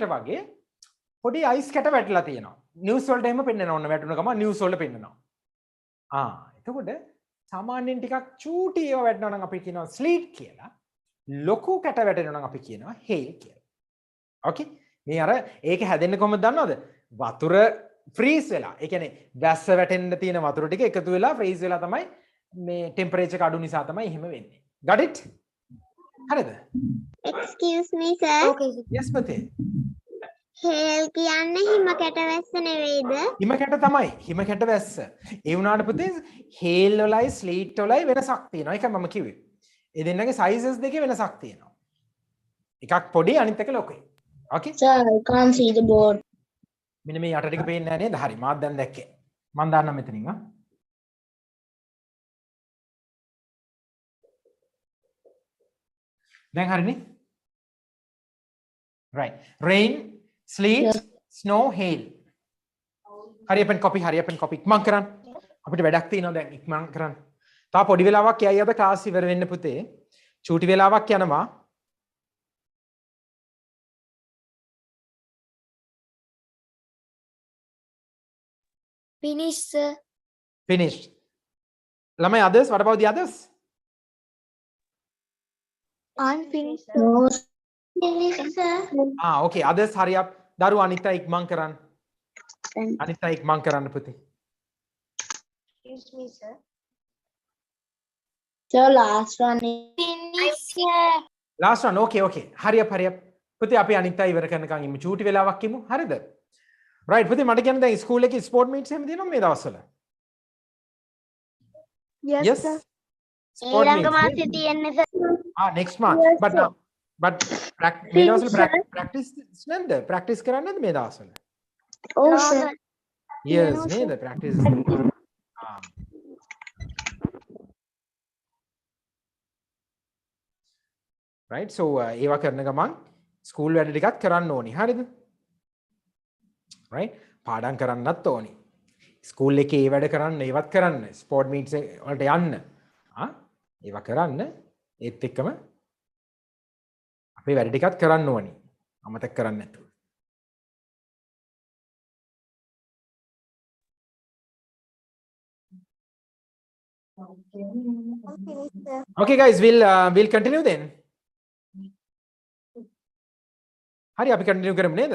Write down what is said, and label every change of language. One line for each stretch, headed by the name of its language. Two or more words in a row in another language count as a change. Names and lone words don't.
Sinhala: වගේ පොඩි අයිස් කැට වැටලා තියෙනවා නිවුස් වලට එහෙම පෙන්නනවා ඔන්න වැටුණ ගමන් නිවුස් වලට පෙන්නනවා එතකොට සාමාන්‍යයෙන් ටිකක් චූටි ඒවා වැටෙනවා නම් අපි කියනවා ස්ලීට් කියලා ලොකු කැට වැටෙනවා නම් අපි කියනවා හේල් කියලා ඕකේ මේ අර ඒක හැදෙන්නේ කොහොමද දන්නවද වතුර ෆ්‍රීස් වෙලා ඒ කියන්නේ වැස්ස වැටෙන්න තියෙන වතුර ටික එකතු වෙලා ෆ්‍රීස් වෙලා තමයි මේ ටෙම්පරේචර් එක අඩු නිසා තමයි එහෙම වෙන්නේ
English: got it
Sinhala: හරිද
English: Excuse me, sir. Okay, sir.
Sinhala: yes පුතේ Hail කියන්නේ හිම කැටවැස්ස නෙවෙයිද? හිම කැට තමයි හිම කැට වැස්ස ඒ වුණාට පුතේ හේල් වලයි ස්ලීට් වලයි වෙනසක් තියෙනවා ඒකයි මම කිව්වේ ඒ දෙන්නගේ sizes දෙකේ වෙනසක් තියෙනවා එකක් පොඩි අනිත් එක ලොකුයි okay
English: Sir, I can't see the board.
Sinhala: මෙන්න මේ යට ටික පේන්නේ නැහැ නේද හරි මාත් දැන් දැක්කේ මම දාන්නම් මෙතනින් දැන් හරිනේ
English: right rain sleet snow hail hurry up and copy
Sinhala: ඉක්මන් කරන්න අපිට වැඩක් තියෙනවා දැන් ඉක්මන් කරන්න තා පොඩි වෙලාවක් යයි අද ක්ලාස් ඉවර වෙන්න පුතේ චූටි වෙලාවක් යනවා
English: Finish, sir. finished ළමයි others what about the others Unfinished, sir. No, Finish, sir. okay others hurry up
Sinhala: දරුවා අනිත් අය ඉක්මන් කරන්න අනිත් අය ඉක්මන් කරන්න පුතේ
English: Excuse me, sir. sir, last one. Finish, sir. last one okay hurry up
Sinhala: පුතේ අපි අනිත් අය ඉවර කරනකන් ඉමු චූටි වෙලාවක් ඉමු හරිද right පුතේ මට කියන්න දැන් ස්කූල් එකේ ස්පෝර්ට් මීට්ස් එහෙම තියෙනවද මේ දවස්වල
English: Yes, sir. sport
Sinhala: ඊළඟ
English: meets,
Sinhala: මාසේ නේද? තියෙන්නේ sir.
English: next month but
Sinhala: මේ දවස්වල practice නැද්ද practice කරන්නේ නැද්ද මේ දවස්වල Oh,
English: No, sir. sir.
Sinhala: yes නේද practice
English: right so
Sinhala: ඒවා කරන ගමන් ස්කූල් වැඩ ටිකක් කරන්න ඕනි හරිද right පාඩම් කරන්නත් ඕනි ස්කූල් එකේ ඒ වැඩ කරන්න ඒවත් කරන්න ස්පෝර්ට් මීට්ස් වලට යන්න ඒවා කරන්න ඒත් එක්කම අපේ වැඩ ටිකක් කරන්න ඕනි අමතක කරන්න නැතුව
English: okay guys we'll continue then
Sinhala: හරි අපි continue කරමු නේද